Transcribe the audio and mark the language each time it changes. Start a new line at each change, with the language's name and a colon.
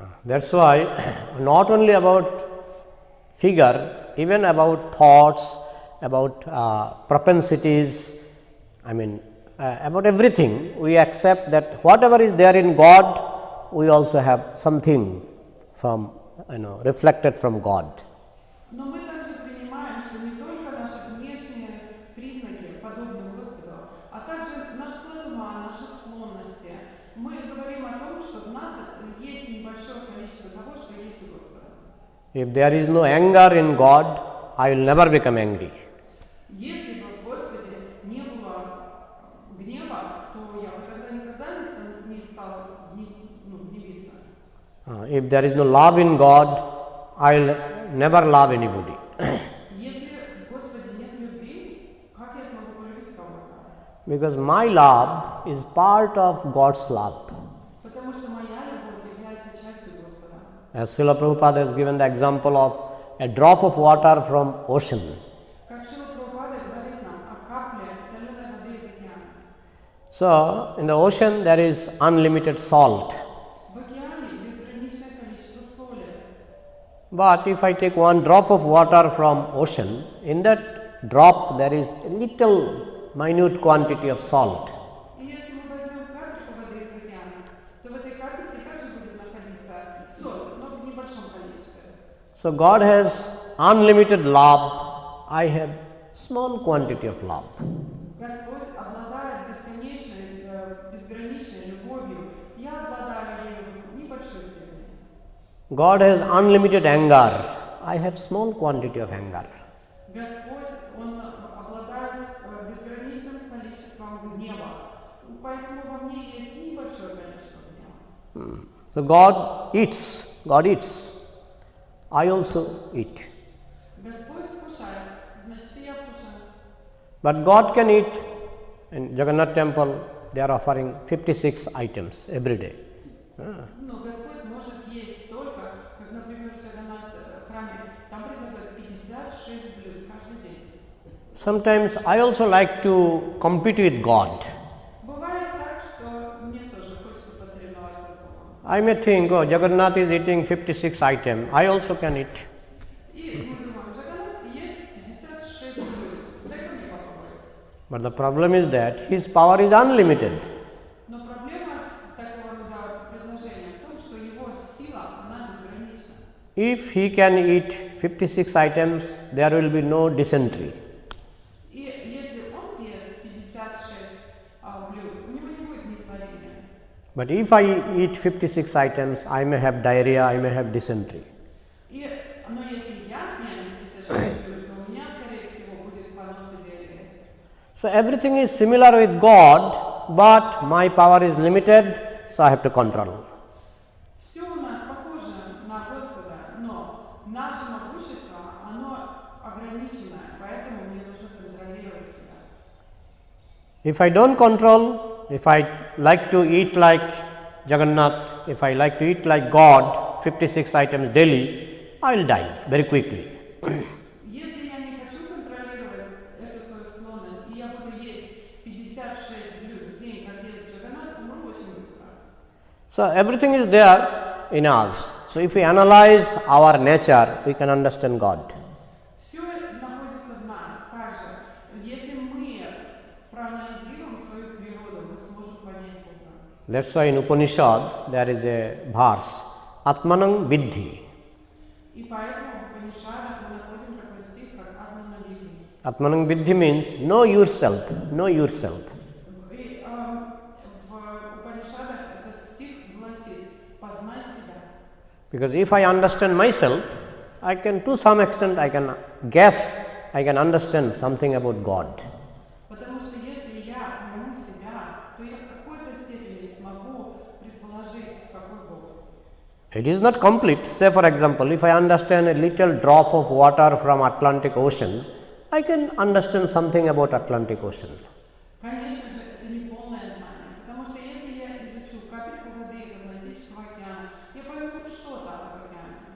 English: That's why not only about figure, even about thoughts, about propensities, about everything, we accept that whatever is there in God, we also have something from, reflected from God.
Russian: Но мы также принимаем, что не только наши внешние признаки подобны Господу, а также наш склад ума, наши склонности. Мы говорим о том, что в нас есть небольшое количество того, что есть у Господа.
English: If there is no anger in God, I will never become angry.
Russian: Если бы в Господе не было гнева, то я бы тогда никогда не стала гневиться.
English: If there is no love in God, I will never love anybody.
Russian: Если в Господе нет любви, как я смогу полюбить кого-то?
English: Because my love is part of God's love.
Russian: Потому что моя любовь является частью Господа.
English: As Srila Prabhupada has given the example of a drop of water from ocean.
Russian: Как Шрила Прабхупада говорит нам о капле соленой воды из океана.
English: So, in the ocean there is unlimited salt.
Russian: В океане безграничное количество соли.
English: But if I take one drop of water from ocean, in that drop there is a little minute quantity of salt.
Russian: И если мы возьмем капельку воды из океана, то в этой капельке также будет находиться соль, но в небольшом количестве.
English: So, God has unlimited love, I have small quantity of love.
Russian: Господь обладает безграничной любовью. Я обладаю ею в небольшой степени.
English: God has unlimited anger, I have small quantity of anger.
Russian: Господь, Он обладает безграничным количеством гнева, поэтому во мне есть небольшое количество гнева.
English: So, God eats, I also eat.
Russian: Господь вкушает, значит и я вкушаю.
English: But God can eat. In Jagannath temple, they are offering 56 items every day.
Russian: Но Господь может есть столько, как, например, в Джаганнат храме, там предлагают 56 блюд каждый день.
English: Sometimes I also like to compete with God.
Russian: Бывает так, что мне тоже хочется посоревноваться с Богом.
English: I may think, oh, Jagannath is eating 56 items, I also can eat.
Russian: И мы думаем, Джаганнат есть 56 блюд, дай-ка мне попробовать.
English: But the problem is that his power is unlimited.
Russian: Но проблема с такого рода предложением в том, что его сила, она безгранична.
English: If he can eat 56 items, there will be no dysentery.
Russian: И если он съест 56 блюд, у него не будет несварения.
English: But if I eat 56 items, I may have diarrhea, I may have dysentery.
Russian: Но если я съем 56 блюд, то у меня, скорее всего, будет понос и диарея.
English: So, everything is similar with God, but my power is limited, so I have to control.
Russian: Все у нас похоже на Господа, но наше могущество, оно ограниченное, поэтому мне нужно контролировать себя.
English: If I don't control, if I like to eat like Jagannath, if I like to eat like God, 56 items daily, I will die very quickly.
Russian: Если я не хочу контролировать эту свою склонность, и я буду есть 56 блюд в день, как ест Джаганнат, умру очень быстро.
English: So, everything is there in us. So, if we analyze our nature, we can understand God.
Russian: Все находится в нас также. Если мы проанализируем свою природу, мы сможем понять Бога.
English: That's why in Upanishad there is a verse, Atmanam Vidhi.
Russian: И поэтому в Упанишадах мы находим такой стих, как Атмана Види.
English: Atmanam Vidhi means know yourself, know yourself.
Russian: И в Упанишадах этот стих гласит «Познай себя».
English: Because if I understand myself, I can, to some extent, I can guess, I can understand something about God.
Russian: Потому что если я пойму себя, то я в какой-то степени смогу предположить, какой Бог.
English: It is not complete. Say for example, if I understand a little drop of water from Atlantic Ocean, I can understand something about Atlantic Ocean.
Russian: Конечно же, это не полное знание, потому что если я изучу капельку воды из Атлантического океана, я пойму что-то об океане.